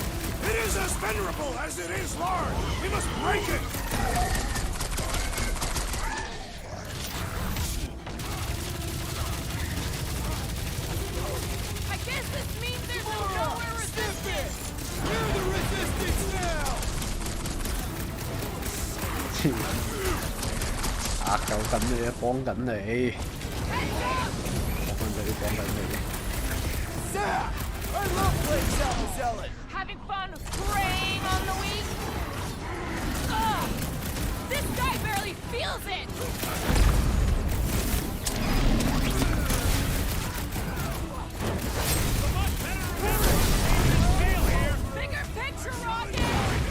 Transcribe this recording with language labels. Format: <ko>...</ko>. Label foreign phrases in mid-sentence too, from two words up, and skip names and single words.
<en>It is as venerable as it is large. We must break it. I guess this means there's no nowhere resistance! You're the resistance now!</en> <yue>救緊你啊！幫緊你，幫緊你。</yue> <en>Zap! I love playing Zelda Zealot! Having fun preying on the weak? Ugh! This guy barely feels it! Bigger picture, Rocket!</en>